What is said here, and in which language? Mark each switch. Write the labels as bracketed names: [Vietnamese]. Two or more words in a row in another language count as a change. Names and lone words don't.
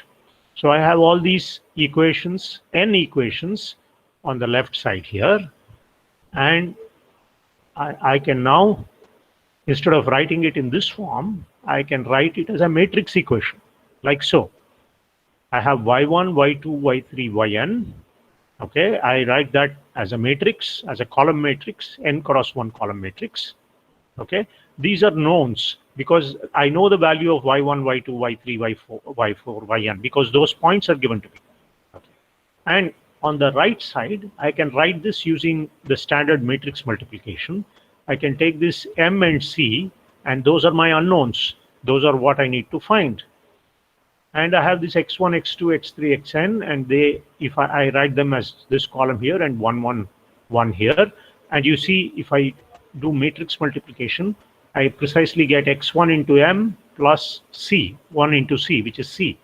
[English] So I have all these equations, n equations on the left side here, and I can now, instead of writing it in this form, I can write it as a matrix equation, like so. I have y1, y2, y3, yn. Okay, I write that as a matrix, as a column matrix, n cross 1 column matrix. Okay, these are knowns because I know the value of y1, y2, y3, y4, yn because those points are given to me. Okay. And on the right side, I can write this using the standard matrix multiplication. I can take this m and c, and those are my unknowns. Those are what I need to find. And I have this x1, x2, x3, xn, and they, if I write them as this column here and 1, 1, 1 here, and you see if I do matrix multiplication, I precisely get x1 into m plus c, 1 into c, which is c.